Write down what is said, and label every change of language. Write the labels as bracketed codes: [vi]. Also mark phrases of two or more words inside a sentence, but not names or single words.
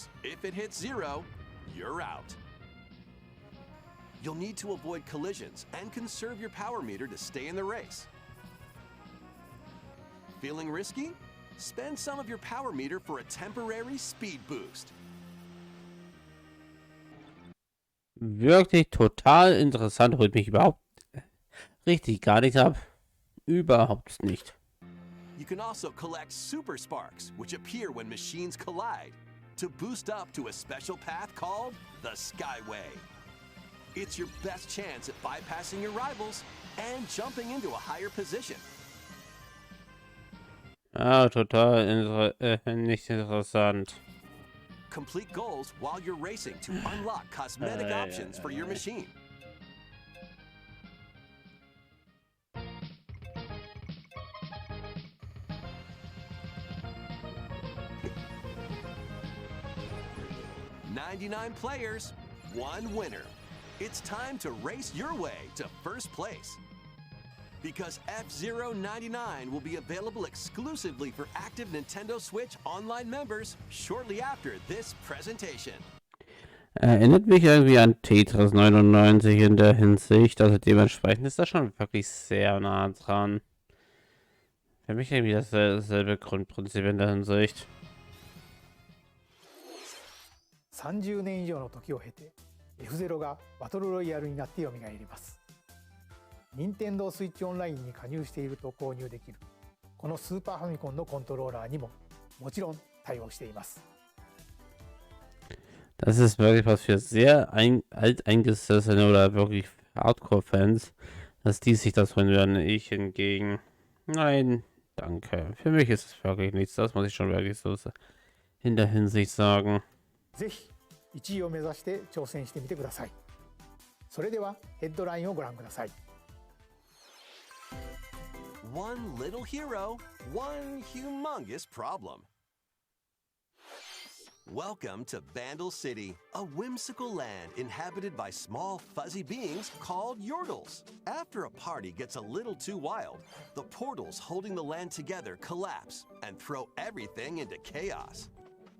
[en] If it hits 0, you're out. You'll need to avoid collisions and conserve your power meter to stay in the race. Feeling risky? Spend some of your power meter for a temporary speed boost. [de] Wirklich total interessant, holt mich überhaupt richtig gar nicht ab. Überhaupt nicht. [en] You can also collect super sparks, which appear when machines collide, to boost up to a special path called the Skyway. It's your best chance at bypassing your rivals and jumping into a higher position. [de] Ah, total nicht interessant. [en] Complete goals while you're racing to unlock cosmetic options for your machine. "99 players, 1 winner. It's time to race your way to first place. Because F-Zero 99 will be available exclusively for active Nintendo Switch Online members shortly after this presentation." [de] Erinnert mich irgendwie an Tetris 99 in der Hinsicht, also dementsprechend ist das schon wirklich sehr nah dran. Für mich irgendwie dasselbe Grundprinzip in der Hinsicht. [ja] 30 年以上の時を経て F-Zero がバトルロイヤルになって蘇ります。任天堂スイッチオンラインに加入していると購入できるこのスーパーファミコンのコントローラーにももちろん対応しています。 [de] Das ist wirklich was für sehr alteingesessene oder wirklich Hardcore-Fans, dass die sich das holen werden. Ich hingegen, nein, danke. Für mich ist es wirklich nichts. Das muss ich schon wirklich so in der Hinsicht sagen. [ja] ぜひ1位を目指して挑戦してみてください。それではヘッドラインをご覧ください。 [en] One little hero, one humongous problem. Welcome to Vandal City, a whimsical land inhabited by small fuzzy beings called Yordles. After a party gets a little too wild, the portals holding the land together collapse and throw everything into chaos.